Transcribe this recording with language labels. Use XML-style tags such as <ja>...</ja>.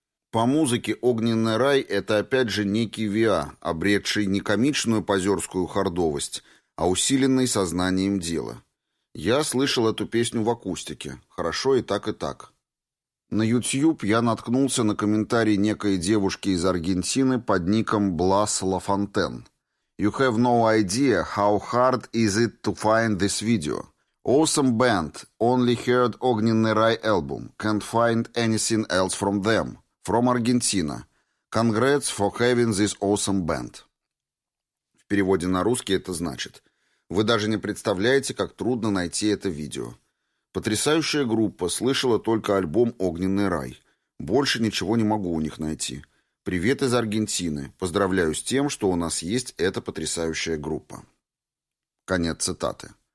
<ru>По музыке «Огненный рай» — это опять же некий ВИА, обретший не комичную позерскую хардовость, а усиленный сознанием дела. Я слышал эту песню в акустике. Хорошо и так, и так. На YouTube я наткнулся на комментарий некой девушки из Аргентины под ником Blas LaFontaine.</ru> <en>You have no idea how hard is it to find this video. Awesome band, only heard «Огненный рай» album. Can't find anything else from them. From Argentina. Congrats for having this awesome band.</en> <ru>В переводе на русский это значит: вы даже не представляете, как трудно найти это видео. Потрясающая группа, слышала только альбом «Огненный рай». Больше ничего не могу у них найти. Привет из Аргентины. Поздравляю с тем, что у нас есть эта потрясающая группа. Конец цитаты.</ru>